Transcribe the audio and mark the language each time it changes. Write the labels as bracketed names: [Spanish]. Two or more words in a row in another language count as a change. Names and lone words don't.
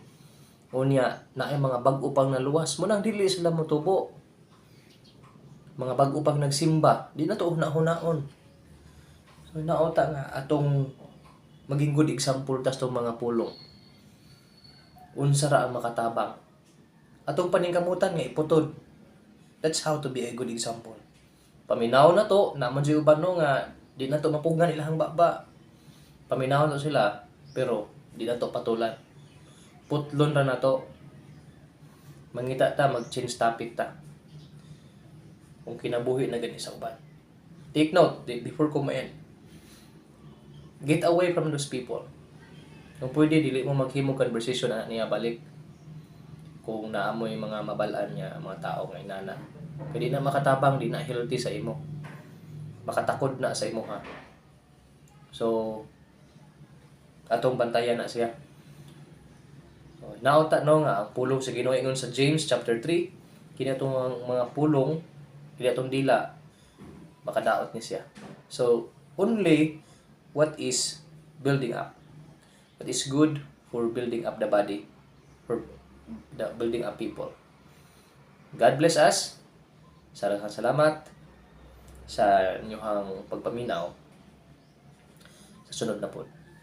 [Cebuano] Unya naay mga bag-o pang naluwas, munang dili sila motubo. Mga bag-o pang nagsimba, di na to hunahunaon. So naota nga atong maging [English] good example [Cebuano] tas tong mga pulong. Unsa ra ang makatabang. Atong paningkamutan nga iputod. [English] That's how to be a good example. [Cebuano] Paminaw na to, naman si uban no nga di na to mapugan ilahang baba. Paminaw na sila, pero di na to patulan. Putlon ra na to. Mangita ta, mag- [English] change topic [Cebuano] ta. Kung kinabuhi na gani sa uban. [English] Take note, before ko ma-end. Get away from those people. [Cebuano] Kung pwede, dili mo maghimo conversation na niya balik. Kung naamoy mga mabalaan niya, mga tao nga inana. Kaya di na makatabang, di na healthy sa imo. Makatakod na sa imo ha. So, atong bantayan na siya. So, nauta no nga, ang pulong sa Ginoo ingon sa James chapter 3, kini atong mga pulong, kini atong dila, makadaot ni siya. [English] So, only what is building up. What is good for building up the body, for building up people. God bless us. [Cebuano] Salamat sa inyong pagpaminaw. Sa sunod na po.